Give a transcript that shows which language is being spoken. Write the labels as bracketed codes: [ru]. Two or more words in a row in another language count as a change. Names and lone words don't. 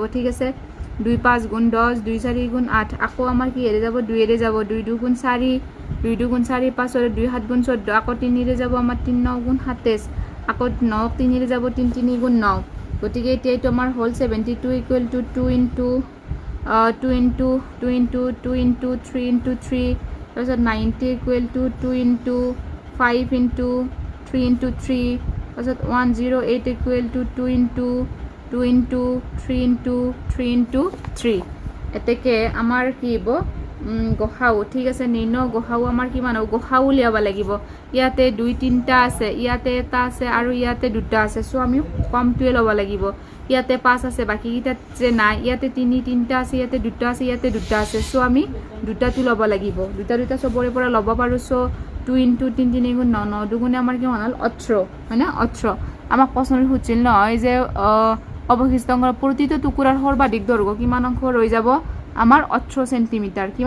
[as] ঠিক আছে, 2 5 গুণ 10, 2 4 গুণ 8, আকৌ আমাৰ কিহেৰে যাব, 2ৰে যাব, 2 2 গুণ 4, 2 2 গুণ 4 5 হ'লে 2 7 গুণ 14, আকৌ 3ৰে যাব আমাৰ 3 9 গুণ 27, আকৌ 9 3ৰে যাব, 3 3 গুণ 9। গতিকে এতিয়া এইটো আমাৰ হ'ল 72 [en] equal to [as] 2 into 3 into 3, তাৰপিছত 90 [en] equal to [as] 2 into 5 into 3 into 3, তাৰপিছত 108 [en] equal to [as] 2 into 3 into 3 into 3 into 3। এতেকে আমাৰ কি হ'ব গসাউ ঠিক আছে নিৰ্ণয় গসাউ আমাৰ কিমান হ'ব গসাউ উলিয়াব লাগিব ইয়াতে 2 3টা আছে ইয়াতে এটা আছে আৰু ইয়াতে দুটা আছে সো আমি কমটোৱে ল'ব লাগিব ইয়াতে 5 আছে বাকি কিটা যে নাই ইয়াতে 3টা আছে ইয়াতে দুটা আছে ইয়াতে দুটা আছে সো আমি দুটাটো ল'ব লাগিব দুটা সবৰে পৰা ল'ব পাৰো সো 2 * 3 3 গুণ 9 9 দুগুণে আমাৰ কিমান হ'ল 18 হয় না 18 আমাক প্ৰশ্নটো সুধিছিল নহয় যে অৱশিষ্ট অংকৰ প্ৰতিটো টুকুৰাৰ সৰ্বাধিক দৈৰ্ঘ্য কিমান অংশ ৰৈ যাব আমাৰ 18 সেন্টিমিটাৰ কিমান